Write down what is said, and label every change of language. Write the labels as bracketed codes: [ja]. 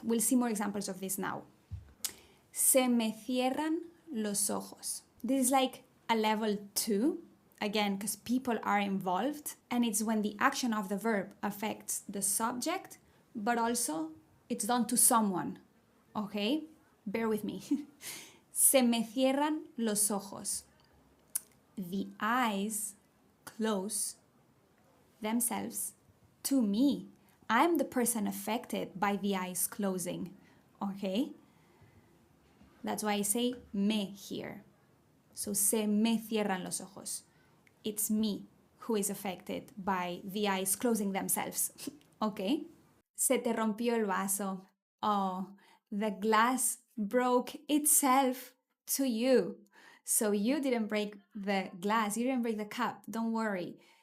[en] We'll see more examples of this now. [es] Se me cierran los ojos. [en] This is like a level 2, again, because people are involved, and it's when the action of the verb affects the subject, but also it's done to someone. Okay? Bear with me. [es] Se me cierran los ojos. [en] The eyes close themselves to me. I'm the person affected by the eyes closing, okay? That's why I say me here. [es] So se me cierran los ojos. [en] It's me who is affected by the eyes closing themselves, okay? [es] Se te rompió el vaso. [en] Oh, the glass broke itself to you. So you didn't break the glass, you didn't break the cup, don't worry.